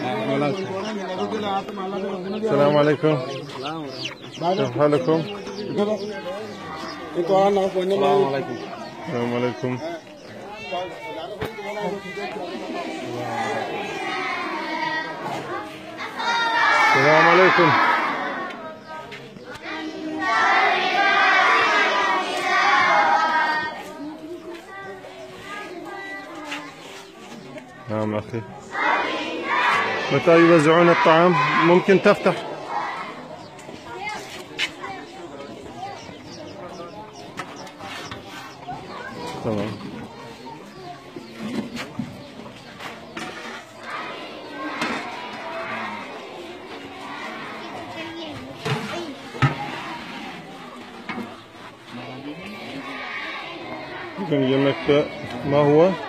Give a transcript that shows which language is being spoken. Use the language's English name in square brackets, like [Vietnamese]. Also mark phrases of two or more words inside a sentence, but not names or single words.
[Turkish] Selamünaleyküm. [Arabic] كيف حالكم? [Turkish] Selamünaleyküm. Selamünaleyküm. [Arabic] نعم أخي. متى يوزعون الطعام؟ ممكن تفتح؟ تمام. [Turkish] Bugün yemekte ne huwa?